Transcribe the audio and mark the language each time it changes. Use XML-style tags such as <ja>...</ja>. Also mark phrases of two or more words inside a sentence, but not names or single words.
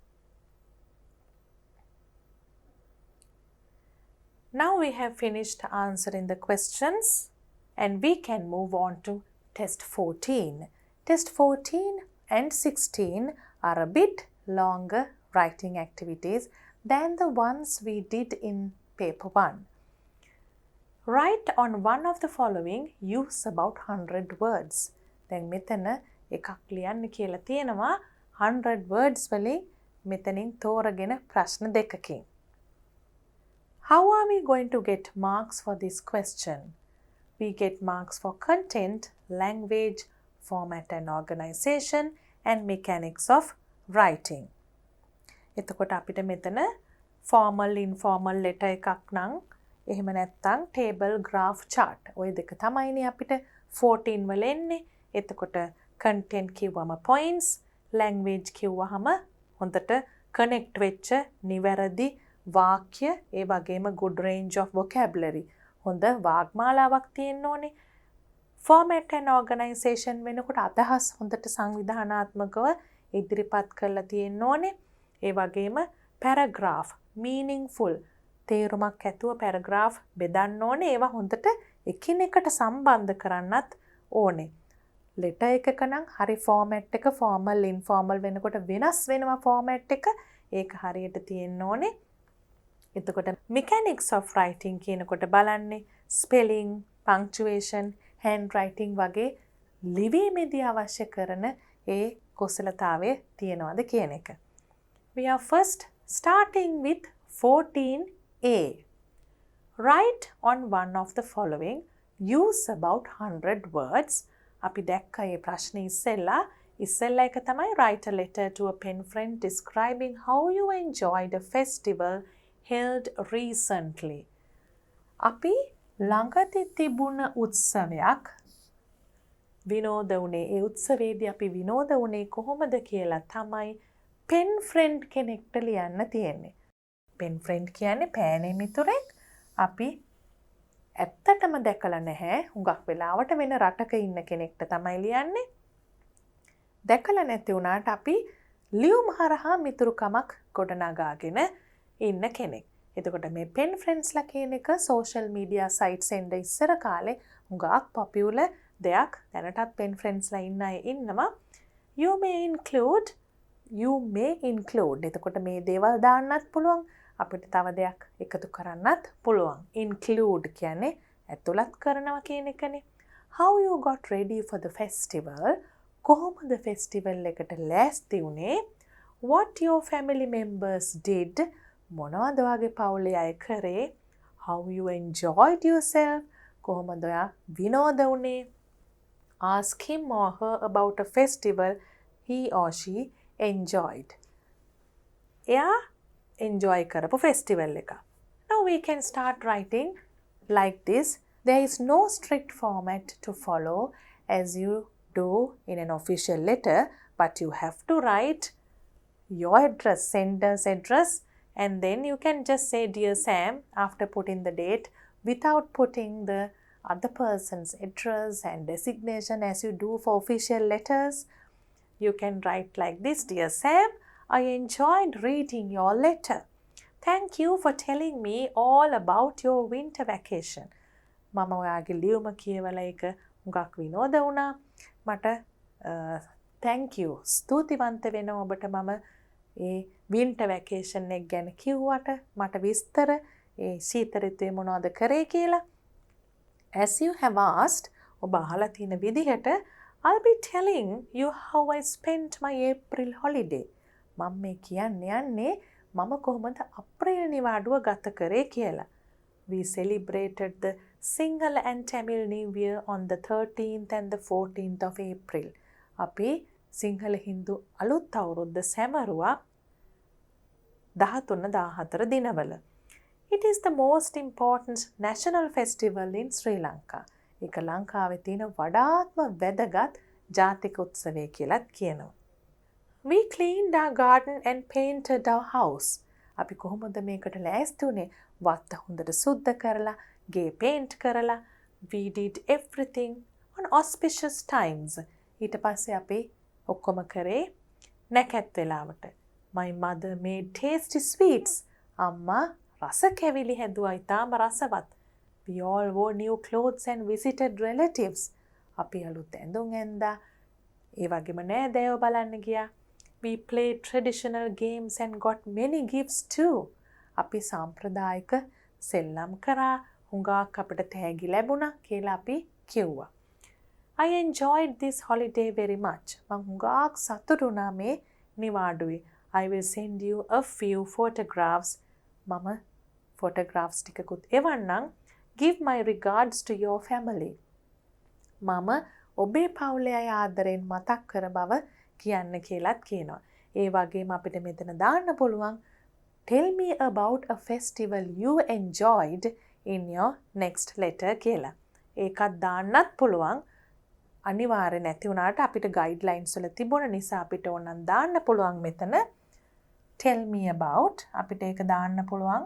<en>Now we have finished answering the questions and we can move on to test 14. Test 14 and 16 are a bit longer writing activities than the ones we did in paper 1. Write on one of the following, use about 100 words.</en> <si>දැන් මෙතන එකක් ලියන්න කියලා තියෙනවා 100 words වලින් මෙතනින් තෝරගෙන ප්‍රශ්න දෙකකින්.</si> <en>How are we going to get marks for this question? We get marks for content, language, format and organization and mechanics of writing.</en> <si>එතකොට අපිට මෙතන</si> <en>formal informal letter</en> <si>එකක් නම් එහෙම නැත්නම්</si> <en>table graph chart</en> <si>ඔය දෙක තමයිනේ අපිට 14 වල එන්නේ. එතකොට content කිව්වම points, language කිව්වහම හොඳට connect වෙච්ච නිවැරදි වාක්‍ය ඒ වගේම</si> <en>good range of vocabulary</en> <si>හොඳ වාග්මාලාවක් තියෙන්න ඕනේ.</si> <en>format and organization</en> <si>වෙනකොට අදහස් හොඳට සංවිධානාත්මකව ඉදිරිපත් කරලා තියෙන්න ඕනේ. ඒ වගේම</si> <en>paragraph meaningful</en> <si>තේරුමක් ඇතුව paragraph බෙදන්න ඕනේ. ඒවා හොඳට එකිනෙකට සම්බන්ධ කරන්නත් ඕනේ. letter එකක නම් හරි format එක</si> <en>formal informal</en> <si>වෙනකොට වෙනස් වෙනවා format එක. ඒක හරියට තියෙන්න ඕනේ. එතකොට</si> <en>mechanics of writing</en> <si>කියනකොට බලන්නේ</si> <en>spelling, punctuation, handwriting</en> <si>වගේ ලිවීමේදී අවශ්‍ය කරන ඒ කුසලතාවය තියනවාද කියන එක.</si> <en>We are first starting with 14A. Write on one of the following, use about 100 words.</en> <si>අපි දැක්ක මේ ප්‍රශ්නේ ඉස්සෙල්ලා එක තමයි</si> <en>write a letter to a pen friend describing how you enjoyed a festival held recently.</en> <si>අපි ළඟදී තිබුණ උත්සවයක් විනෝද වුණේ. ඒ උත්සවයේදී අපි විනෝද වුණේ කොහොමද කියලා තමයි</si> <en>pen friend</en> <si>කෙනෙක්ට ලියන්න තියෙන්නේ.</si> <en>pen friend</en> <si>කියන්නේ පෑනේ මිතුරෙක්. අපි ඇත්තටම දැකලා නැහැ. හුඟක් වෙලාවට වෙන රටක ඉන්න කෙනෙක්ට තමයි ලියන්නේ. දැකලා නැති වුණාට අපි ලියුම් හරහා මිතුරුකමක් ගොඩනගාගෙන ඉන්න කෙනෙක්. එතකොට මේ</si> <en>pen friendsලා</en> <si>කියන එක</si> <en>social media sites</en> <si>එන්න ඉස්සර කාලේ හුඟක් popular දෙයක්. දැනටත්</si> <en>pen friendsලා</en> <si>ඉන්න අය ඉන්නවා.</si> <en>You may include.</en> <si>එතකොට මේ දේවල් දාන්නත් පුළුවන්. අපිට තව දෙයක් එකතු කරන්නත් පුළුවන්. Include කියන්නේ ඇතුළත් කරනවා කියන එකනේ.</si> <en>How you got ready for the festival?</en> <si>කොහොමද festival එකට ලෑස්ති වුණේ?</si> <en>What your family members did?</en> <si>මොනවද වගේ පවුලේ අය කරේ?</si> <en>How you enjoyed yourself?</en> <si>කොහොමද ඔයා විනෝද වුණේ?</si> <en>Ask him or her about a festival he or she enjoyed.</en> <si>එයා enjoy කරපු festival එක.</si> <en>Now we can start writing like this. There is no strict format to follow as you do in an official letter, but you have to write your address, sender's address, and then you can just say Dear Sam after putting the date without putting the other person's address and designation as you do for official letters. You can write like this, Dear Sam, I enjoyed reading your letter. Thank you for telling me all about your winter vacation.</en> <si>මම ඔයාගේ ලියුම කියවලා ඒක හුඟක් විනෝද වුණා. මට</si> <en>thank you</en> <si>ස්තුතිවන්ත වෙනවා ඔබට මම ඒ</si> <en>winter vacation</en> <si>එක ගැන කිව්වට මට විස්තර ඒ ශීත ඍතුවේ මොනවද කරේ කියලා.</si> <en>As you have asked,</en> <si>ඔබ අහලා තියෙන විදිහට</si> <en>I'll be telling you how I spent my April holiday.</en> <si>මම මේ කියන්න යන්නේ මම කොහොමද අප්‍රේල් නිවාඩුව ගත කරේ කියලා.</si> <en>We celebrated the Sinhala and Tamil New Year on the 13th and the 14th of April.</en> <si>අපි සිංහල හින්දු අලුත් අවුරුද්ද සැමරුවා 13 14 දිනවල.</si> <en>It is the most important national festival in Sri Lanka.</en> <si>ඒක ලංකාවේ තියෙන වඩාත්ම වැදගත් ජාතික උත්සවය කියලාත් කියනවා.</si> <en>We cleaned our garden and painted our house.</en> <si>අපි කොහොමද මේකට ලෑස්ති වුනේ? වත්ත හොඳට සුද්ධ කරලා, ගේ පේන්ට් කරලා.</si> <en>We did everything on auspicious times.</en> <si>ඊට පස්සේ අපි ඔක්කොම කරේ නැකත් වෙලාවට.</si> <en>My mother made tasty sweets.</en> <si>අම්මා රස කැවිලි හැදුවා ඉතාම රසවත්.</si> <en>We all wore new clothes and visited relatives.</en> <si>අපි අලුත් ඇඳුම් ඇඳා. ඒ වගේම නෑදෑයෝ බලන්න ගියා.</si> <en>We played traditional games and got many gifts too.</en> <si>අපි සාම්ප්‍රදායික සෙල්ලම් කරා. හුඟක් අපිට තෑගි ලැබුණා කියලා අපි කිව්වා.</si> <en>I enjoyed this holiday very much.</en> <si>මම හුඟක් සතුටු වුණා මේ නිවාඩුවේ.</si> <en>I will send you a few photographs.</en> <si>මම photographs ටිකකුත් එවන්නම්.</si> <en>Give my regards to your family.</en> <si>මම ඔබේ පවුලේ අය ආදරෙන් මතක් කර බව කියන්න කියලාත් කියනවා. ඒ වගේම අපිට මෙතන දාන්න පුළුවන්</si> <en>Tell me about a festival you enjoyed in your next letter කියලා.</en> <si>ඒකත් දාන්නත් පුළුවන්. අනිවාර්ය නැති වුණාට අපිට ගයිඩ්ලයින්ස් වල තිබුණ නිසා අපිට ඕනනම් දාන්න පුළුවන් මෙතන</si> <en>Tell me about</en> <si>අපිට ඒක දාන්න පුළුවන්.</si>